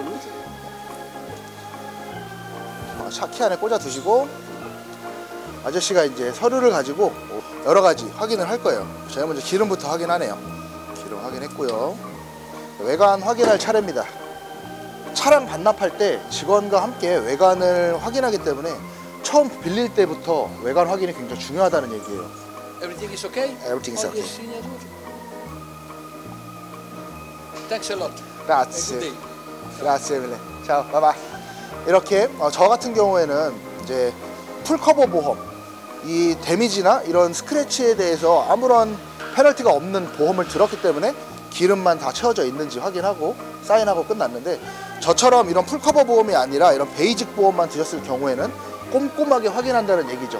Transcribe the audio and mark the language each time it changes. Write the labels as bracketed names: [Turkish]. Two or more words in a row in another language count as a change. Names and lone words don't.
[Korean] 차 키 안에 꽂아 두시고 아저씨가 이제 서류를 가지고 여러 가지 확인을 할 거예요. 제가 먼저 기름부터 확인하네요. 기름 확인했고요. 외관 확인할 차례입니다. 차량 반납할 때 직원과 함께 외관을 확인하기 때문에 처음 빌릴 때부터 외관 확인이 굉장히 중요하다는 얘기예요. [English] Everything is okay? Everything is okay. Thanks a lot. [Italian] Grazie. Grazie mille. Ciao. [English] Bye bye. [Korean] 이렇게 저 같은 경우에는 이제 [English] full cover [Korean] 보험, 이 데미지나 이런 스크래치에 대해서 아무런 페널티가 없는 보험을 들었기 때문에 기름만 다 채워져 있는지 확인하고 사인하고 끝났는데 저처럼 이런 [English] full cover [Korean] 보험이 아니라 이런 베이직 보험만 드셨을 경우에는 꼼꼼하게 확인한다는 얘기죠.